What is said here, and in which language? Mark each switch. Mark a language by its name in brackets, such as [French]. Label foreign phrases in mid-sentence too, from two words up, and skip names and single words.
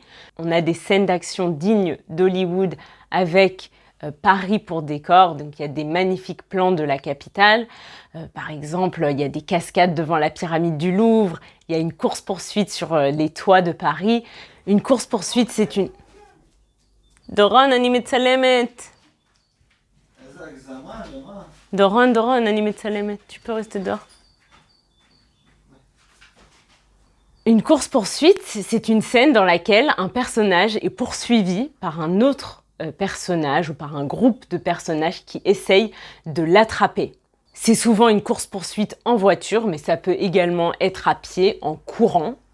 [French] On a des scènes d'action dignes d'Hollywood avec Paris pour décor, donc il y a des magnifiques plans de la capitale. Par exemple, il y a des cascades devant la pyramide du Louvre, il y a une course-poursuite sur les toits de Paris. Une course-poursuite, c'est une... [Hebrew] Doron, אני מצלמת. Doron, אני מצלמת. [French] Tu peux rester dehors. Une course-poursuite, c'est une scène dans laquelle un personnage est poursuivi par un autre personnage ou par un groupe de personnages qui essayent de l'attraper. C'est souvent une course-poursuite en voiture, mais ça peut également être à pied, en courant.